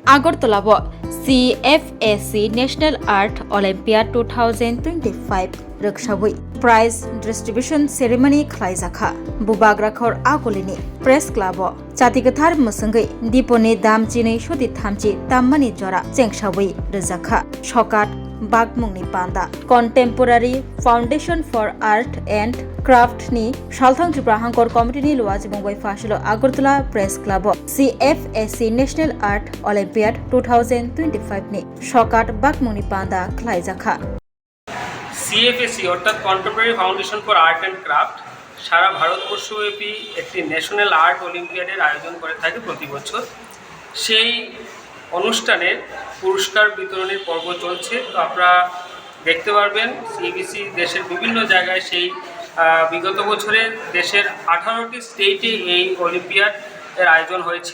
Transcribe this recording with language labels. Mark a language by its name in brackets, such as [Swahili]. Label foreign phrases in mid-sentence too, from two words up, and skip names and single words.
[Kok Borok] আগরতলাব CFAC National Art Olympiad 2025 Rökshabui [English] Prize Distribution Ceremony [Kok Borok] Khlaijaka Bubagrakhor Agolini Press Club Chatigathar Musangai Diponi Damchini Shudi Thamchi Tammani Jora Chengshabui Rizakha Shokat Bagmungni Panda Contemporary Foundation for Art and Craft ni Shalthang Tripura Hangkor Committee ni Luaj Mumbai Fashilo Agartala [English] Press Club [Kok Borok] CFAC National Art Olympiad 2025 ni Shokat Bagmungni Panda Khlaijaka [Bangla] CFAC অর্থাৎ কন্টেম্পোরারি ফাউন্ডেশন ফর আর্ট অ্যান্ড ক্রাফট সারা ভারতবর্ষব্যাপী একটি [English] National Art Olympiad-er [Bangla] আয়োজন করে থাকে প্রতি বছর। সেই অনুষ্ঠানের পুরস্কার বিতরণের পর্ব চলছে। তো আপনারা দেখতে পারবেন CFAC দেশের বিভিন্ন জায়গায় সেই বিগত বছরে দেশের 18টি স্টেটে এই অলিম্পিয়াড এর আয়োজন হয়েছিল।